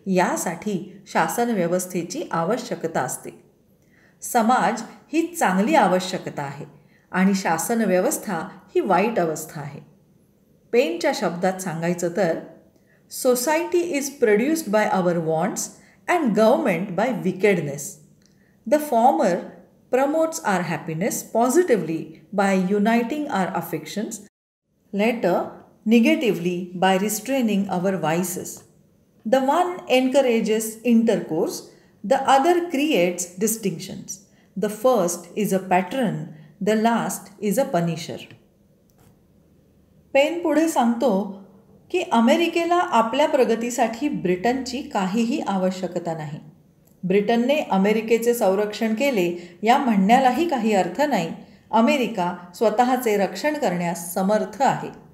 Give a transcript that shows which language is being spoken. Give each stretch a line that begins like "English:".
Marathi: यासाठी शासन व्यवस्थेची आवश्यकता असते. समाज ही चांगली आवश्यकता आहे आणि शासन व्यवस्था ही वाईट अवस्था आहे. पेनच्या शब्दात सांगायचं तर
English: Society is produced by our wants and government by wickedness. The former promotes our happiness positively by uniting our affections, later negatively by restraining our vices. The one encourages intercourse, the other creates distinctions. The first is a patron, the last is a punisher.
Marathi: Pen पुढे सांगतो की अमेरिकेला आपल्या प्रगतीसाठी ब्रिटनची काहीही आवश्यकता नाही. ब्रिटनने अमेरिकेचे संरक्षण केले या म्हणण्यालाही काही अर्थ नाही. अमेरिका स्वतःचे रक्षण करण्यास समर्थ आहे.